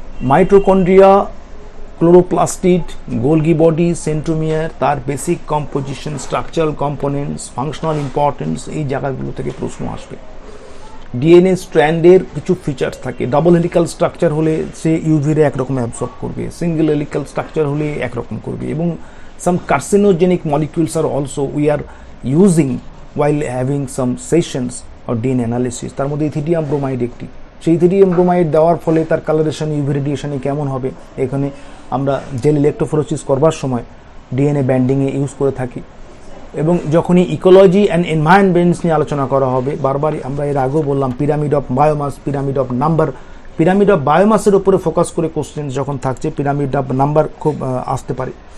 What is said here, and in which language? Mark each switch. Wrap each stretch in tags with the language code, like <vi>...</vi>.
<bn>Mitochondria, chloroplastid, Golgi body, centromere, তার basic composition, structural components, functional importance, এই জায়গাগুলো থেকে প্রশ্ন আসবে। ডিএনএ স্ট্র্যান্ডের কিছু ফিচার্স থাকে, ডাবল হেলিক্যাল স্ট্রাকচার হলে সে ইউভি রে একরকম অ্যাবসর্ব করবে, সিঙ্গেল হেলিক্যাল স্ট্রাকচার হলে একরকম করবে।</bn> <en>এবং some carcinogenic molecules are also we are using while having some sessions or DNA analysis.</en> <bn>তার মধ্যে ইথিডিয়াম ব্রোমাইড একটি, সেই ইথিডিয়াম ব্রোমাইড দেওয়ার ফলে তার কালারেশন, ইউভি রেডিয়েশনে কেমন হবে, এখানে আমরা জেল ইলেকট্রোফোরেসিস করবার সময় ডিএনএ ব্যান্ডিংয়ে ইউজ করে থাকি। এবং যখনই ইকোলজি অ্যান্ড এনভায়রনমেন্টস নিয়ে আলোচনা করা হবে, বারবারই আমরা এর আগেও বললাম, pyramid of biomass, pyramid of number, pyramid of বায়োমাসের উপরে ফোকাস করে কোশ্চেন যখন থাকছে, পিরামিড অফ নাম্বার খুব আসতে পারে।</bn>